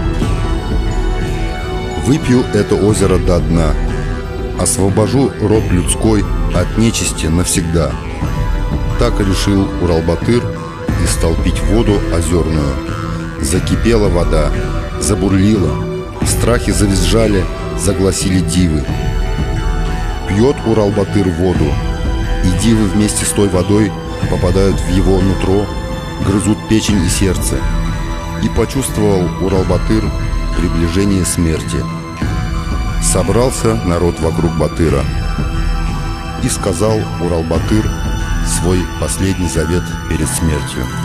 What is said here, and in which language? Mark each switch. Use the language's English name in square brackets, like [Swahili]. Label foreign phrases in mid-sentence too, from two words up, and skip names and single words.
[Russian] Выпью это озеро до дна, освобожу род людской от нечисти навсегда. Так решил Урал-Батыр и стал пить воду озерную. Закипела вода, забурлила, страхи завизжали, загласили дивы. Пьет Урал-Батыр воду, и дивы вместе с той водой попадают в его нутро, грызут печень и сердце. И почувствовал Урал-Батыр приближение смерти. Собрался народ вокруг Батыра, и сказал Урал-Батыр свой последний завет перед смертью.